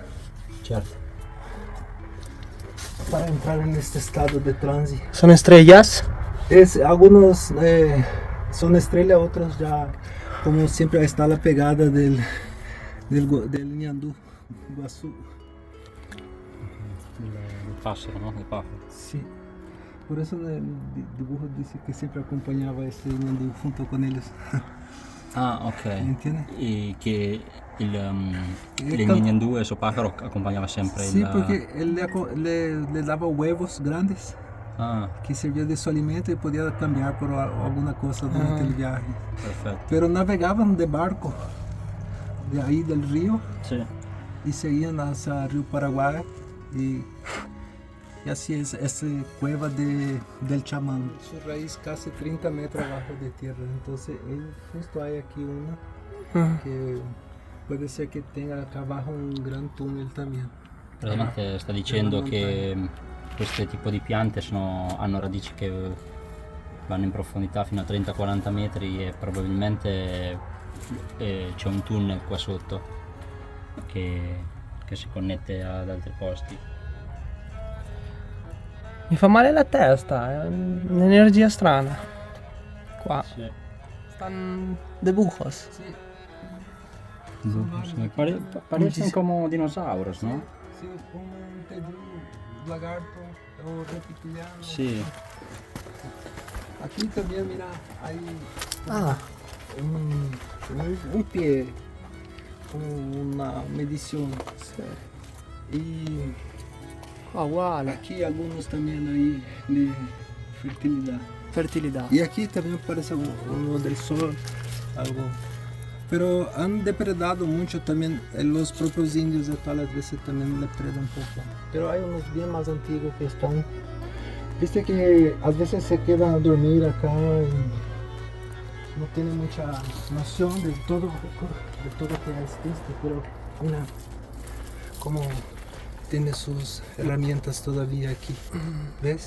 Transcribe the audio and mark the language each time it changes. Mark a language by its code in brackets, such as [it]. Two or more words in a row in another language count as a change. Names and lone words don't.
[it] Certo. [es] Para entrar en este estado de trance. ¿Son estrellas? Algunos son estrellas, otros ya, como siempre está la pegada del Ñandú, Iguazú. [it] Il passero, no? Il pájaro. [es] Sí. Por eso el dibujo dice que siempre acompañaba ese Ñandú junto con ellos. Ah, ok. ¿Entiendes? [it] E che il Niñandú, [es] suo pájaro, [it] accompagnava sempre [es] Sí, [it] il... [es] porque él le daba huevos grandes Ah, que servía de su alimento y podía cambiar por alguna cosa durante el viaje. [it] perfetto. [es] Pero navegaban de barco de ahí del río [it] Sì. [es] y seguían hacia el río Paraguay y así es esa cueva del chamán. Su raíz casi 30 metros abajo de tierra, entonces justo hay aquí una que puede ser que tenga acá abajo un gran túnel también. [it] Praticamente sta dicendo che questo tipo di piante hanno radici che vanno in profondità fino a 30-40 metri e probabilmente c'è un tunnel qua sotto che si connette ad altri posti. Mi fa male la testa, è un'energia strana. Qua. Sì. [es] Están dibujos. Parecen como dinosaurios, ¿no? Sí, como un pedrú, lagarto o reptiliano. [it] Sì. [es] Aquí también, mira, hay Ah, un pie con una medición. Y [it] qua uguale. [es] aquí algunos también hay de fertilidad. [it] Fertilità. [es] Y aquí también parece uno del sol, algo. Pero han depredado mucho también, los propios indios actuales a veces también depredan un poco. Pero hay unos bien más antiguos que están, viste que a veces se quedan a dormir acá y no tienen mucha noción de todo que existe, pero mira cómo tiene sus herramientas todavía aquí, ¿ves?